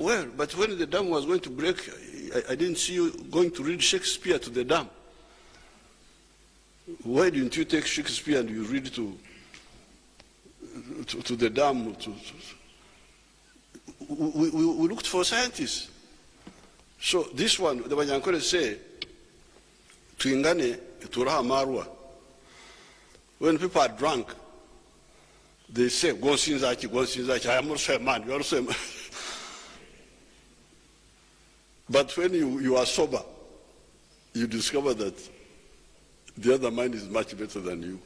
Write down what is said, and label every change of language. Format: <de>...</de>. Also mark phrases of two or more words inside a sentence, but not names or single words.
<en>Well, but when the dam was going to break, I didn't see you going to read Shakespeare to the dam. Why didn't you take Shakespeare and you read to the dam? We looked for scientists. So this one, the Banyankore say,</en> <nyn>tuingane turaha marwa.</nyn> <en>When people are drunk, they say, go sinzaki, I am also a man, you are also a man. But when you are sober, you discover that the other man is much better than you.</en>